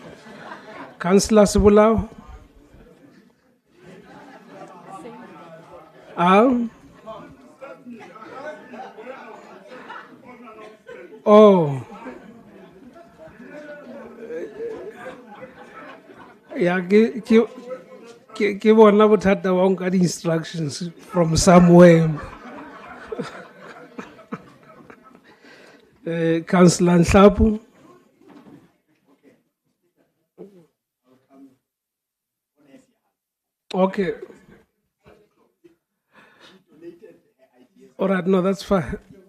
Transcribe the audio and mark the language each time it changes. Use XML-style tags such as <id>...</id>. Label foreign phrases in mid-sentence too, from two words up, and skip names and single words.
<en>Councillor Sibulau. Oh. Yeah,</en> <st>ke bona bothata wa nka</st> <en>instructions from somewhere. Councillor Nhlapo. Okay. All right, no, that's fine.</en>